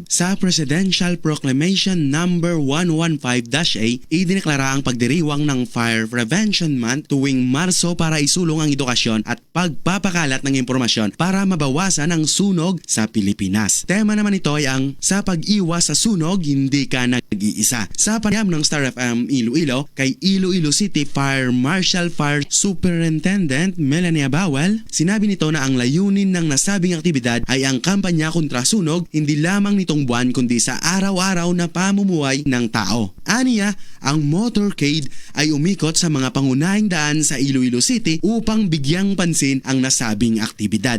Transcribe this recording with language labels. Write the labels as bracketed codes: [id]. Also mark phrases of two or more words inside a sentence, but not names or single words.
[tl] Sa Presidential Proclamation No. 115-A, idineklara ang pagdiriwang ng Fire Prevention Month tuwing Marso para isulong ang edukasyon at pagpapakalat ng impormasyon para mabawasan ang sunog sa Pilipinas. Tema naman ito ay ang sa pag-iwas sa sunog, hindi ka nag-iisa. Sa panayam ng Star FM Iloilo kay Iloilo City Fire Marshal Fire Superintendent Melanie Bawal, sinabi nito na ang layunin ng nasabing aktibidad ay ang kampanya kontra sunog hindi lamang nitong buwan kundi sa araw-araw na pamumuhay ng tao. Aniya, ang motorcade ay umikot sa mga pangunahing daan sa Iloilo City upang bigyang pansin ang nasabing aktibidad.